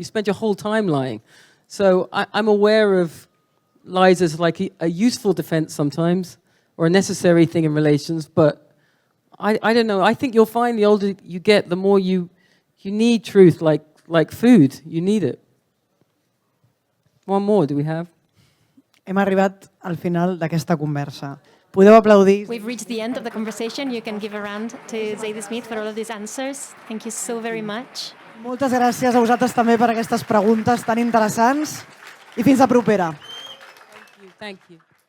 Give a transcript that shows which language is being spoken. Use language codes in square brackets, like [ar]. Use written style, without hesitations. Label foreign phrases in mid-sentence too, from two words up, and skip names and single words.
[en] You spend your whole time lying. So I'm aware of lies as like a useful defense sometimes, or a necessary thing in relations, but I don't know. I think you'll find the older you get, the more you need truth like food. You need it. One more, do we have? [ca] Hem arribat al final d'aquesta conversa. Podeu aplaudir. [en] We've reached the end of the conversation. You can give a round to Zadie Smith for all of these answers. Thank you so very much. [ca] Moltes gràcies a vosaltres també per aquestes preguntes tan interessants i fins a propera. [en] Thank you.